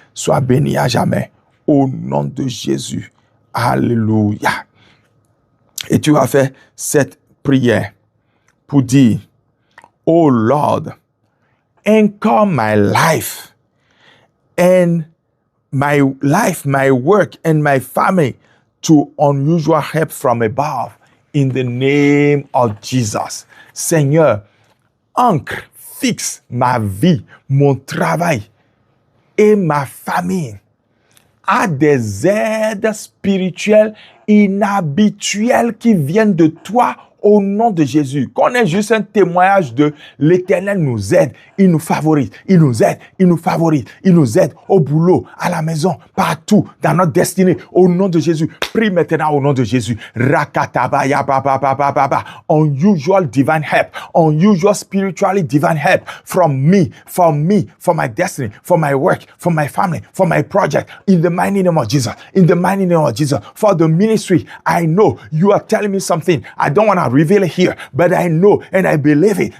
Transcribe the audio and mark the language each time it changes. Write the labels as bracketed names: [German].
[French] Sois béni à jamais. Au nom de Jésus. Alléluia. Et tu vas faire cette prière pour dire, [English] Oh Lord, anchor my life and my life, my work, and my family to unusual help from above. In the name of Jesus. [French] Seigneur, ancre, fixe ma vie, mon travail et ma famille à des aides spirituelles inhabituelles qui viennent de toi au nom de Jésus. Qu'on ait juste un témoignage de l'Éternel nous aide, il nous favorise, il nous aide, il nous favorise, il nous aide au boulot, à la maison, partout, dans notre destinée, au nom de Jésus. Prie maintenant au nom de Jésus. Rakatabaya baba baba baba. [English] Unusual divine help, unusual spiritually divine help from me, for my destiny, for my work, for my family, for my project, in the mighty name of Jesus, in the mighty name of Jesus, for the ministry. I know you are telling me something. I don't want to reveal it here, but I know and I believe it.